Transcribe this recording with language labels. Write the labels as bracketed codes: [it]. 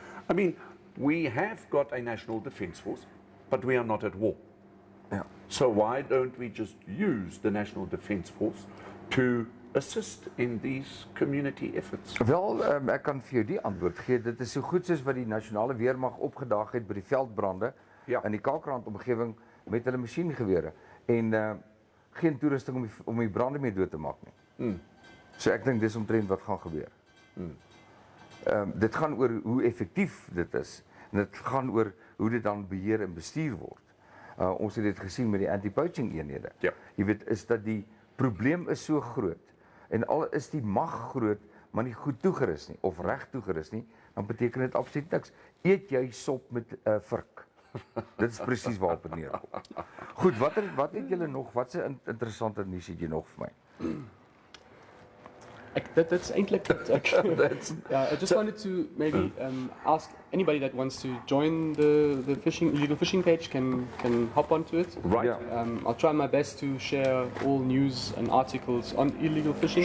[en] I mean, we have got a national defence force, but we are not at war. [af] Ja. [en] So why don't we just use the National Defence Force to assist in these community efforts? [af] Wel, ek kan vir jou die antwoord gee. Dit is so goed soos wat die nasionale weermag opgedaag het by die veldbrande Ja. in die Kalkrand omgewing met hulle masjiengewere. en geen toerusting om die brande mee dood te maak nie. So ek dink dis omtrent wat gaan gebeur. Dit gaan oor hoe effektief dit is en dit gaan oor hoe dit dan beheer en bestuur word. Ons het dit gesien met die anti-poaching eenhede. Ja. Jy weet, is dat die probleem is so groot en al is die mag groot, maar nie goed toegerus nie of reg toegerus nie, dan beteken dit absoluut niks. Eet jy sop met 'n vurk? Dit is presies waarop dit neerkom. Goed, wat het julle nog? Wat 'n interessante nuus het jy nog vir my? [en] That's eintlik I just wanted to maybe ask anybody that wants to join the illegal fishing page can hop onto it. Right. Yeah. I'll try my best to share all news and articles on illegal fishing.